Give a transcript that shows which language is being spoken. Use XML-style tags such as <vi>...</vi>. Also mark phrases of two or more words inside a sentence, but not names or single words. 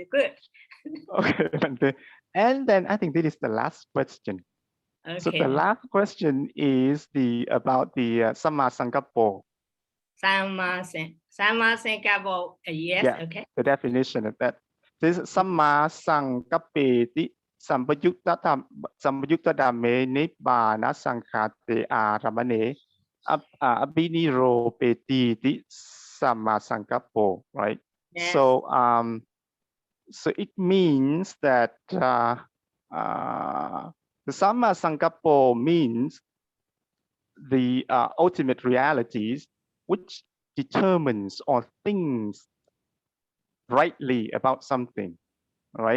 <en>Good. Okay, Bhante. And then I think this is the last question. Okay. So the last question is about the</en> <pi>Samma Sankappo. Samma Sankappo.</pi> <en>Yes. Yeah, Okay. the definition of that.</en> <pi>This Samma Sankappeti Sampayukta Dhamme Nibbana Sankhate Aramane Abhiniro Petiti Samma Sankappo,</pi> <en>right? Yes. So so it means that the</en> <pi>Samma Sankappo</pi> <en>means the ultimate realities which determines or thinks rightly about something, right?</en>